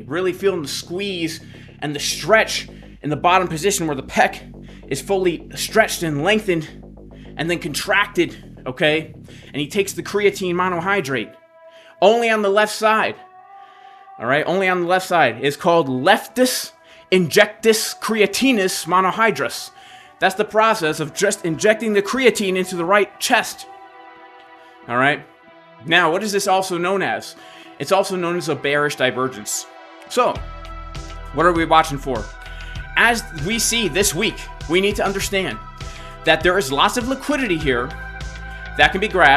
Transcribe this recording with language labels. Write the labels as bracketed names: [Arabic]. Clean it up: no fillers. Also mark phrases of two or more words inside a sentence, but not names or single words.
[English] Really feeling the squeeze and the stretch in the bottom position where the pec is fully stretched and lengthened and then contracted, okay? And he takes the creatine monohydrate. Only on the left side, all right? Only on the left side. It's called leftus injectus creatinus monohydrous. That's the process of just injecting the creatine into the right chest. All right. Now, what is this also known as? It's also known as a bearish divergence. So, what are we watching for? As we see this week, we need to understand that there is lots of liquidity here that can be grabbed.